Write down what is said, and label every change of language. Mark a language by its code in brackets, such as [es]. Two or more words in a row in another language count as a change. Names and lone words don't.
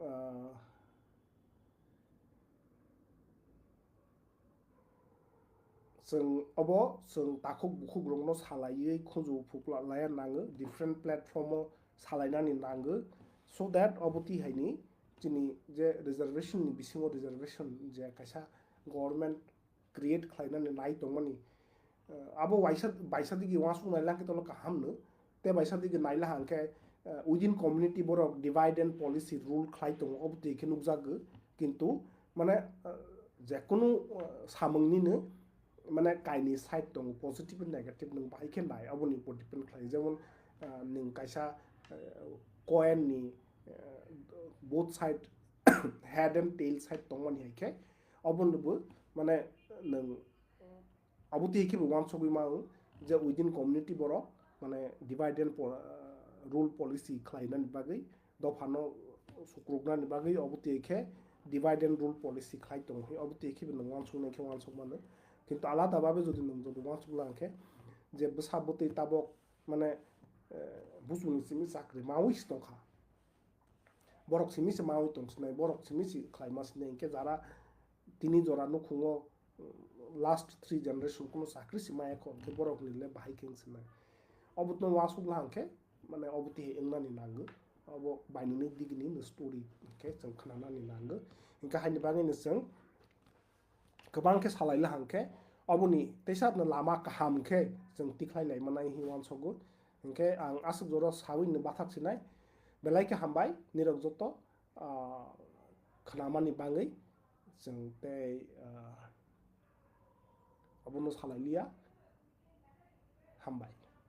[trp] जों अब जों ताकुक बुकुक रंनो सालायै खुजु फुकला लाया नांगो [en] different platform [trp] सालायनानि नांगो [en] so that [trp] अबति हायनि जिनि जे रिजर्वेशन नि बिसिङाव रिजर्वेशन जे कैसा गवर्नमेंट क्रिएट खालायनानि नाय दंमनि अब वाइसा दिगि वासु नायला के तोला काहामनो ते बाइसा दिगि नायला हांके [en] within community [trp] बोरक [en] divide and policy rule [trp] खालाय दं अबति के नुकजागो किंतु माने जेकुनु सामंनिनो माने काइनि साइड दं [en] positive and negative [trp] नों बाहाय के नाय अबनि ऊपर डिपेंड खालाय जेमन नों कैसा कॉइन नि [en] both side head and tail side [trp] tongmani haike obonbo mane nang abuti hiki wan sobi ma je [en] within community [trp] boro mane [en] divide and rule policy [trp] khlainan bagai dofano sukrugna ni bagai abuti hike [en] divide and rule policy [trp] khlai tong hi abuti hiki nang wan song nang wan song mane [bn] কিন্তু আলাদাভাবে যদি [trp] নং যদি wan song langke je besabuti tabok mane busuni simi sakri mawi stongkha borok simi se mawi tongsnai borok simi si khlaimas nengke jara tini jora no khungo [en] last 3 generation [trp] kono sakri sima ekon ke borok nile bahai king sinai obutno wasuk langke mane obuti engnani nangu obo bainini digini no story ke jeng khnana ni nangu inka haini bangi ni jeng गोबां के सालायला हांखे अबुनि तेसाब न लामा kaham ke जों तिख्लाय लाय मानाय हिवान सगु इनके आं आसुक जरा सावि न बाथाक सिनाय बेलाय के हामबाय निरक जतो खनामानि बाङै जों ते अबुनो सालायलिया हामबाय